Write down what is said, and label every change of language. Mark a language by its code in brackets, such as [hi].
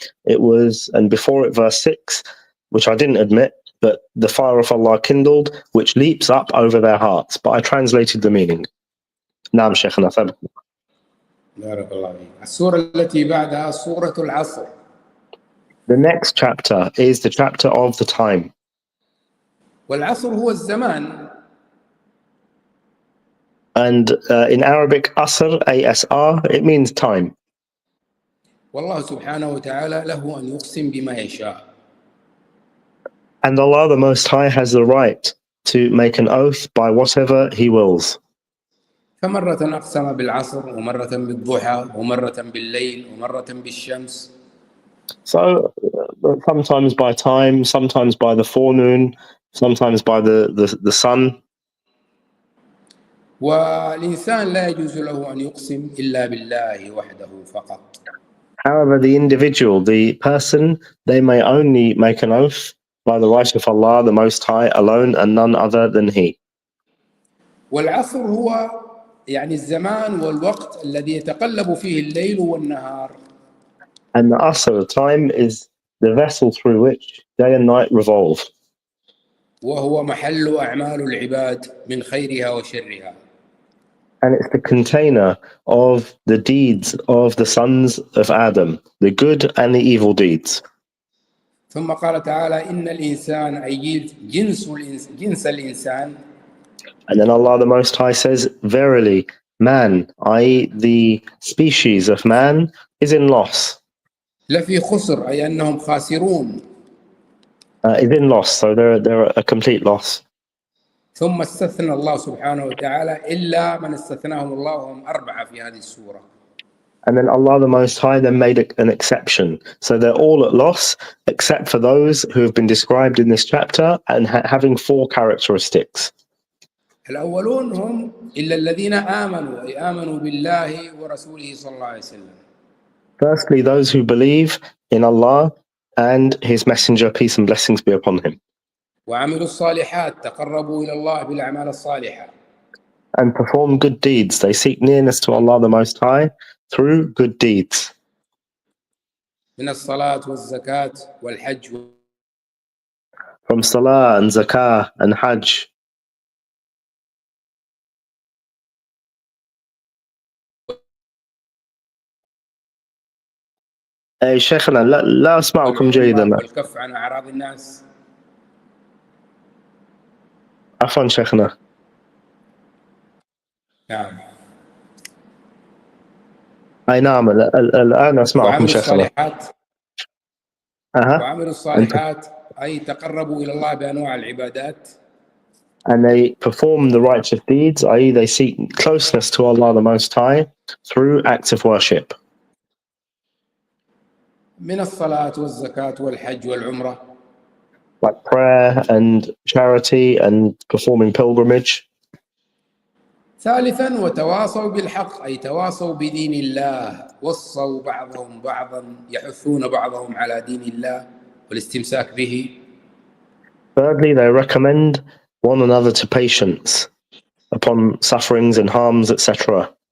[en] It was, and before it, verse 6, which I didn't admit, but the fire of Allah kindled, which leaps up over their hearts. But I translated the meaning. [ar] نعم شيخنا سبق. بارك الله فيك. السورة التي بعدها سورة العصر. [en] The next chapter is the chapter of the time. [ar] والعصر هو الزمان. [en] And in Arabic, asr, A-S-R, it means time. [ar] والله سبحانه وتعالى له أن يقسم بما يشاء. [en] And Allah the Most High has the right to make an oath by whatever He wills. [ar] فمرة أقسم بالعصر ومرة بالضحى ومرة بالليل ومرة بالشمس. [en] So sometimes by time, sometimes by the forenoon, sometimes by the sun. [ar] والإنسان لا يجوز له أن يقسم إلا بالله وحده فقط. [en] However, the individual, the person, they may only make an oath by the right of Allah, the Most High, alone, and none other than He. [ar] والعصر هو يعني الزمان والوقت الذي يتقلب فيه الليل والنهار. [en] And the asr, the time, is the vessel through which day and night revolve. [ar] وهو محل أعمال العباد من خيرها وشرها. [en] And it's the container of the deeds of the sons of Adam, the good and the evil deeds. [ar] ثم قال تعالى إن الإنسان أي جنس الإنسان. [en] And then Allah the Most High says, verily, man, i.e. the species of man, is in loss. [ar] لفي خسر أي أنهم خاسرون. [en] Is in loss, so they're a complete loss. [ar] ثم استثنى الله سبحانه وتعالى إلا من استثناهم الله وهم أربعة في هذه السورة. [en] And then Allah the Most High then made an exception. So they're all at loss, except for those who have been described in this chapter and having four characteristics. [ar] الأولون هم إلا الذين آمنوا أي آمنوا بالله ورسوله صلى الله عليه وسلم. [en] Firstly, those who believe in Allah and His Messenger, peace and blessings be upon him. [ar] وعملوا الصالحات تقربوا إلى الله بالأعمال الصالحة. [en] And perform good deeds. They seek nearness to Allah the Most High through good deeds. [ar] من الصلاة والزكاة والحج. [en] From Salah and Zakah and Hajj. [ar] أي شيخنا لا أسمعكم جيدا. والكف عن أعراض الناس. عفوا شيخنا. نعم. أي نعم الآن أسمعكم شيخنا. وعملوا الصالحات أي تقربوا إلى الله بأنواع العبادات. [en] And they perform the righteous deeds, i.e. they seek closeness to Allah the Most High through acts of worship. [ar] من الصلاة والزكاة والحج والعمرة. [en] Like prayer and charity and performing pilgrimage. [ar] ثالثا وتواصوا بالحق أي تواصوا بدين الله وصوا بعضهم بعضا يحثون بعضهم على دين الله والاستمساك به. [en] Thirdly, they recommend one another to patience upon sufferings and harms, etc.